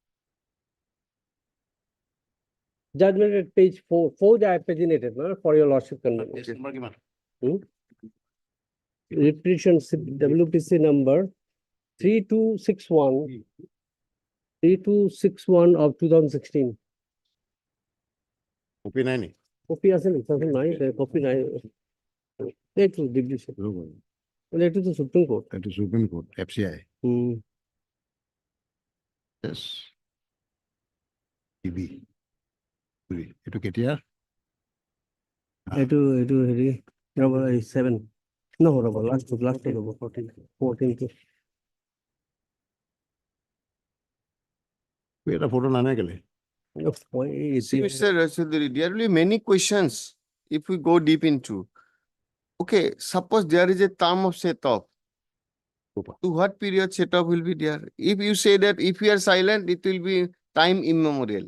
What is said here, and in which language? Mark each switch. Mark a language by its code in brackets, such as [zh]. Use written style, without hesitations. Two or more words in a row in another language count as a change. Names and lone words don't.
[en] Judgment at page 4, I paginated, my lord, for your lordship convenience. Yes, number given. Repetition WPC number 3261. 3261 of 2016. Copy 9. [as] Copy আছে না? 2009, [en] copy 9. That was division. That is the Supreme Court. That is Supreme Court, FCI. Yes. EB. [as] এইটো কেতিয়া? এইটো হেৰি ৰ'ব 7 নহয় ৰ'ব last ৰ'ব 14 এটা ফটো নানে কেলে? [en] See, Mr. Rasuduri, there will be many questions if we go deep into. Okay, suppose there is a term of set off. To what period setup will be there? If you say that if we are silent, it will be time immemorial.